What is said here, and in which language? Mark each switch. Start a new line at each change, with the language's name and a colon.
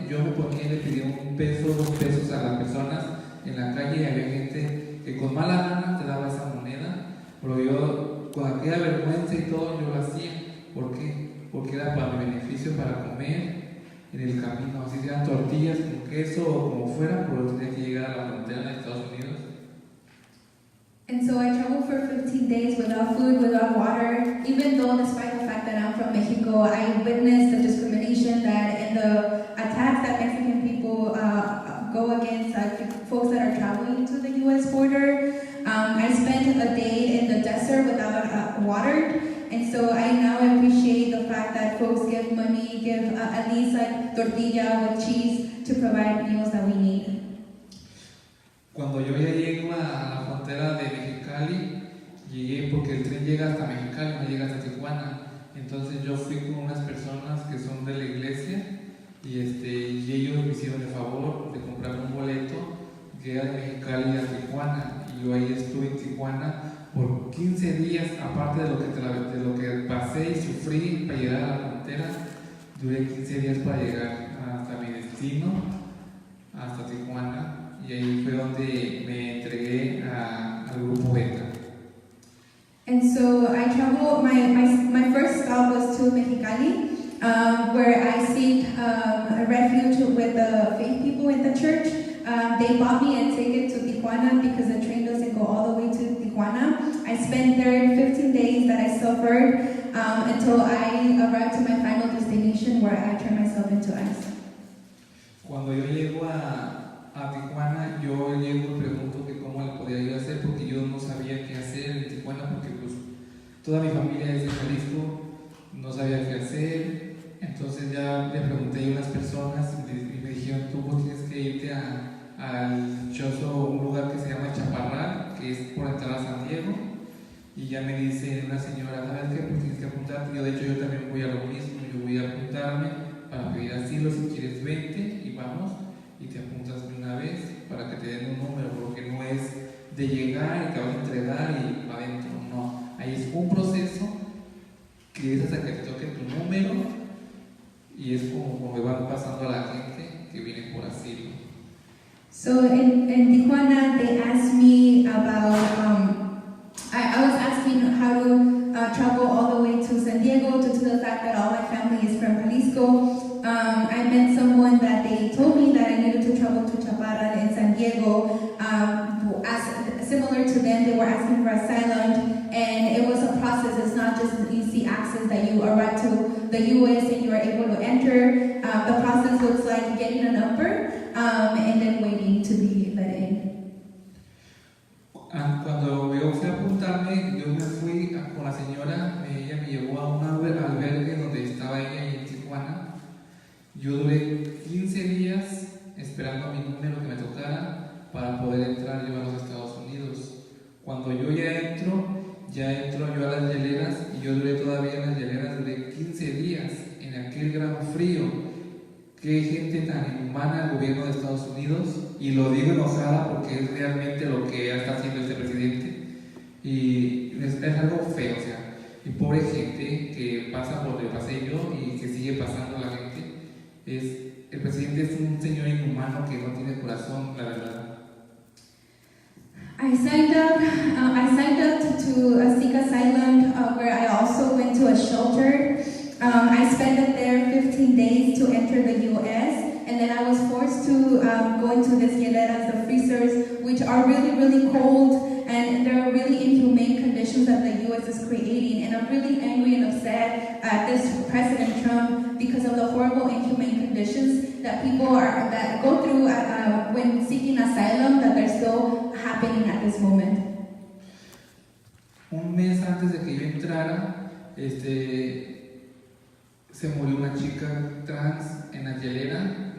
Spanish: Yo me ponía y le pedía $1 peso, $2 a las personas en la calle, y había gente que con mala gana te daba esa moneda, pero yo con aquella vergüenza y todo yo lo hacía. ¿Por qué? Porque era para mi beneficio, para comer en el camino, así sean tortillas con queso o como fuera, pero tenía que llegar a la frontera de Estados Unidos.
English: And so I traveled for 15 days without food, without water, even though despite the fact that I'm from Mexico, I witnessed the discrimination and the attacks that Mexican people go against folks that are traveling to the U.S. border. I spent a day in the desert without water, and so I now appreciate the fact that folks give money, give at least like tortilla with cheese to provide meals that we need.
Spanish: Cuando yo ya llego a la frontera de Mexicali, llegué porque el tren llega hasta Mexicali, no llega hasta Tijuana. Entonces yo fui con unas personas que son de la iglesia y ellos me hicieron el favor de comprarme un boleto que era de Mexicali a Tijuana. Y yo ahí estuve en Tijuana por 15 días, aparte de lo que pasé y sufrí para llegar a la frontera. Duré 15 días para llegar hasta mi destino, hasta Tijuana, y ahí fue donde me entregué al grupo Beta.
English: And so I traveled, my first stop was to Mexicali, where I seek a refuge with the faith people in the church. They bought me a ticket to Tijuana because the train doesn't go all the way to Tijuana. I spent there 15 days that I suffered until I arrived to my final destination where I turned myself into ice.
Spanish: Cuando yo llego a Tijuana, yo llego y pregunto que cómo le podía yo hacer porque yo no sabía qué hacer en Tijuana porque pues toda mi familia es de Jalisco, no sabía qué hacer. Entonces ya le pregunté a unas personas y me dijeron, tú pues tienes que irte al dichoso un lugar que se llama Chaparral, que es por entrar a San Diego. Y ya me dice una señora, ¿sabes qué? Pues tienes que apuntarte. Yo de hecho yo también voy a lo mismo, yo voy a apuntarme para pedir asilo, si quieres vente y vamos y te apuntas de una vez para que te den un número, porque no es de llegar y te vas a entregar y para adentro, no. Ahí es un proceso que es hasta que te toque tu número y es como me van pasando a la gente que viene por asilo.
English: So in Tijuana, they asked me about, I was asking how to travel all the way to San Diego due to the fact that all my family is from Jalisco. I met someone that they told me that I needed to travel to Chaparral in San Diego. Similar to them, they were asking for asylum, and it was a process. It's not just an easy access that you arrive to the U.S. and you are able to enter. The process looks like getting a number and then waiting to be let in.
Spanish: Cuando yo fui a apuntarme, yo me fui con la señora, ella me llevó a un albergue donde estaba ella en Tijuana. Yo duré 15 días esperando a mi número que me tocara para poder entrar yo a los Estados Unidos. Cuando yo ya entro yo a las hieleras y yo duré todavía en las hieleras, duré 15 días en aquel gran frío. Qué gente tan inhumana el gobierno de Estados Unidos, y lo digo enojada porque es realmente lo que está haciendo este presidente y es algo feo, o sea, y pobre gente que pasa por donde pasé yo y que sigue pasando la gente. El presidente es un señor inhumano que no tiene corazón, la verdad.
English: I signed up to seek asylum, where I also went to a shelter. I spent there 15 days to enter the U.S., and then I was forced to go into these hieleras, the freezers, which are really, really cold, and there are really inhumane conditions that the U.S. is creating. And I'm really angry and upset at this President Trump because of the horrible inhumane conditions that people that go through when seeking asylum, that they're still happening at this moment.
Spanish: Un mes antes de que yo entrara, se murió una chica trans en la hielera.